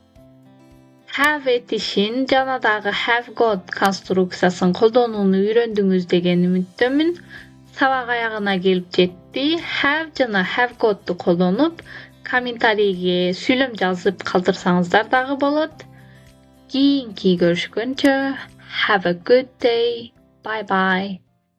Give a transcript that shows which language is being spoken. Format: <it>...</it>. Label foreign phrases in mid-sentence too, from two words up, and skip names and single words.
<ky>Have этишин жана дагы</ky> <en>have got</en> <ky>конструкциясын колдонууну үйрөндүңүз деген үмүттөмүн. Сабак аягына келип жетти. Have жана</ky> <en>have got'у</en> <ky>колдонуп, комментарийге сүйлөм жазып калтырсаңыздар дагы болот. Кийинки көрүшкөнчө,</ky> <en>have a good day. Bye bye.</en>